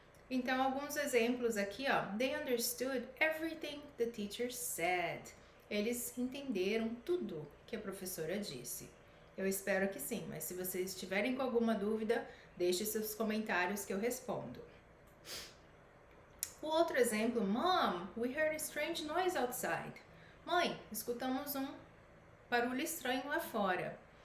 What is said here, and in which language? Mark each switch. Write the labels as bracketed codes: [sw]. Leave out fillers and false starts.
[pt] Então, alguns exemplos aqui, ó. [en] They understood everything the teacher said. [pt] Eles entenderam tudo que a professora disse. Eu espero que sim, mas se vocês estiverem com alguma dúvida, deixe seus comentários que eu respondo. O outro exemplo, [en] Mom, we heard a strange noise outside. [pt] Mãe, escutamos um barulho estranho lá fora.